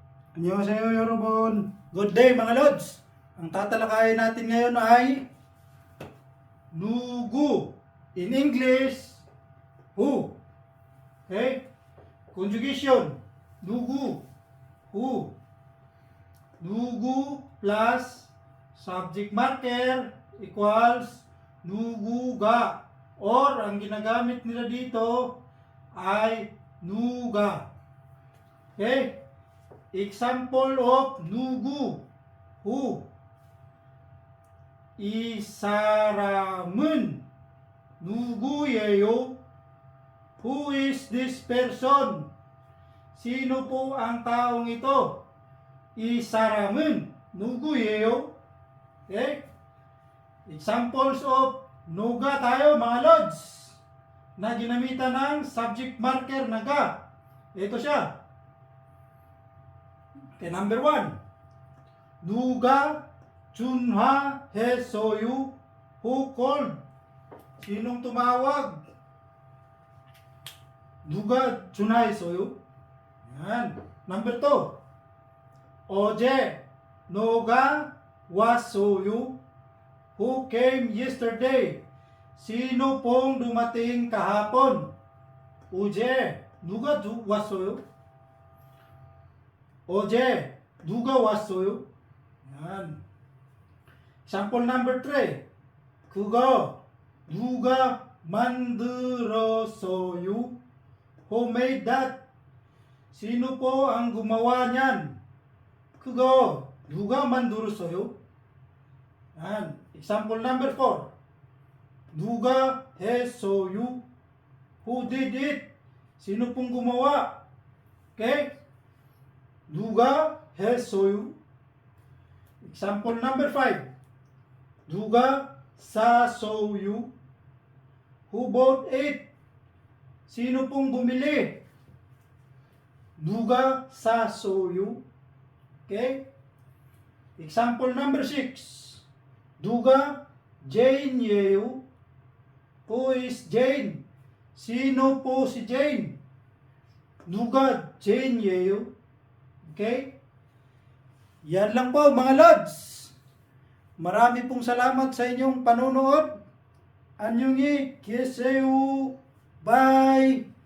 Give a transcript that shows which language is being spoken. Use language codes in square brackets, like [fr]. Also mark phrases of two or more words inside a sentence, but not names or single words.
[ko] 안녕하세요, 여러분. [en] Good day, [tl] mga Lods. Ang tatalakayin natin ngayon ay 누구. [en] In English, who. Okay? Conjugation. 누구, who. 누구 plus subject marker equals 누구가. [tl] Or, ang ginagamit nila dito ay 누가. [en] Okay? Example of 누구, who. [ko] 이 사람은 누구예요? [en] Who is this person? [tl] Sino po ang taong ito? [ko] 이 사람은 누구예요? [en] Okay? Examples of [tl] 누가 tayo, mga Lods, na ginamitan ng [en] subject marker [tl] na ga. Ito siya. [en] Okay, number 1. [ko] 누가 전화했어요? [en] Who called? [tl] Sinong tumawag? [ko] 누가 전화했어요? [en] Yan. Number 2. [ko] 어제 너가 왔어요? [en] Who came yesterday? [tl] Sino pong dumating kahapon? [ko] 어제 누가 왔어요? 어제 누가 왔어요? [en] Yan. Sample number 3. [ko] 그거 누가 만들었어요? [en] Who made that? [tl] Sino po ang gumawa niyan? [ko] 그거 누가 만들었어요? [en] Yan. Example number 4. [ko] 누가 했어요? [en] Who did it? [tl] Sino pong gumawa? [ko] Okay? 누가 했어요? [en] Example number 5. [ko] 누가 샀어요? [en] Who bought it? [tl] Sino pong bumili? [ko] 누가 샀어요? [en] Okay? Example number 6. [ko] 누가 Jane예요? [en] Who is Jane? [tl] Sino po si Jane? [ko] 누가 Jane예요? [tl] Okay? Yan lang po, mga Lods. Marami pong salamat sa inyong panonood. [ko] Annyeonghaseyo. Bye!